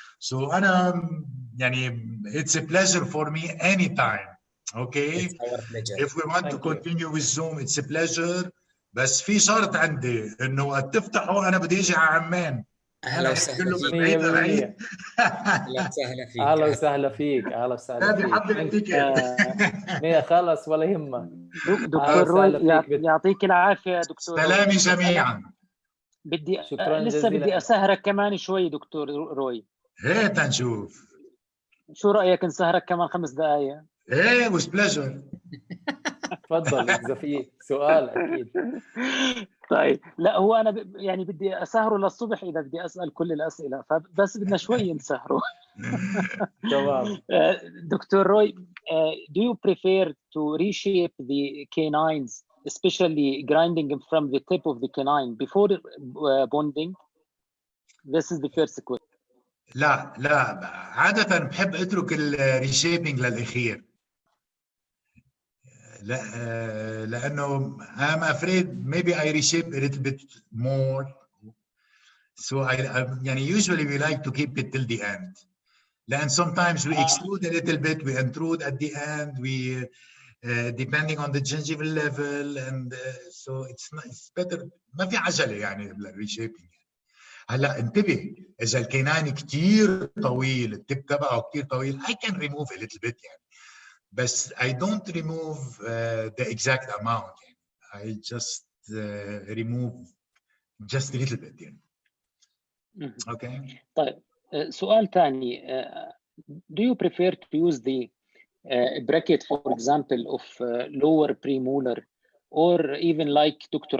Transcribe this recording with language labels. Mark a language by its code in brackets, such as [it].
[en] So [ar] أنا يعني [en] it's a pleasure for me anytime. Okay. If we want to continue with Zoom, it's a pleasure. [ar] بس في شرط عندي انه وقت تفتحوا انا بدي اجي على عمان. اهلا وسهلا فيك. اهلا وسهلا فيك. هذه حبة التيكت. خلص ولا يهمك. دكتور روي يعطيك العافية دكتور. سلامي جميعا. شكرا لسه بدي اسهرك كمان شوي دكتور روي. هات نشوف. شو رأيك نسهرك كمان 5 دقائق؟ ايه [en] with pleasure. [ar] تفضل اذا في سؤال اكيد. طيب لا هو انا يعني بدي اسهره للصبح اذا بدي اسال كل الاسئله، فبس بدنا شوي نسهره. تمام. دكتور روي, [en] do you prefer to reshape the canines, especially grinding from the tip of the canine before bonding? This is the first question. [ar] لا عادة بحب اترك الريشيبينج للاخير. لا لانه [en] I'm afraid maybe I reshape a little bit more. So I [ar] يعني [en] usually we like to keep it till the end. And sometimes we extrude a little bit, we intrude at the end, we depending on the gingival level, and so it's better. [ar] ما في عجلة يعني بالريشيبينج. هلا انتبه اذا الكينان كثير طويل، التب تبعه كثير طويل [en] I can remove a little bit [ar] يعني. بس [en] I don't remove the exact amount [ar] يعني. [en] I just remove just a little bit [ar] يعني. [en] Okay. [ar] طيب سؤال ثاني. [en] Do you prefer to use the bracket, for example, of lower premolar, or even like Dr.